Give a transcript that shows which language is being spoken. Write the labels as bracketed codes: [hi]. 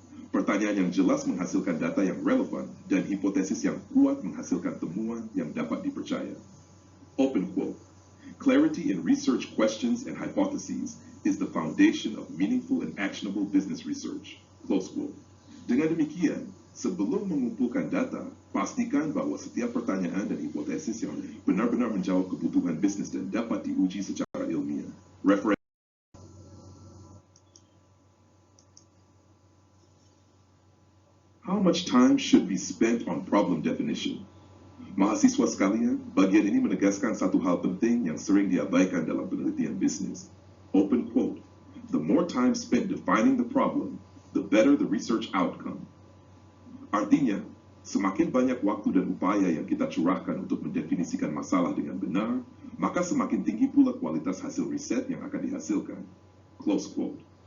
[id] Pertanyaan yang jelas menghasilkan data yang relevan dan hipotesis yang kuat menghasilkan temuan yang dapat dipercaya. [en] Open quote, clarity in research questions and hypotheses is the foundation of meaningful and actionable business research. Close quote. [id] Dengan demikian, sebelum mengumpulkan data, pastikan bahwa setiap pertanyaan dan hipotesis yang benar-benar menjawab kebutuhan bisnis dan dapat diuji secara ilmiah. Referensi. [en] How much time should be spent on problem definition? [id] Mahasiswa sekalian, bagian ini menegaskan satu hal penting yang sering diabaikan dalam penelitian bisnis. [en] Open quote, the more time spent defining the problem, the better the research outcome. [id] Artinya, semakin banyak waktu dan upaya yang kita curahkan untuk mendefinisikan masalah dengan benar, maka semakin tinggi pula kualitas hasil riset yang akan dihasilkan. [en] Close quote.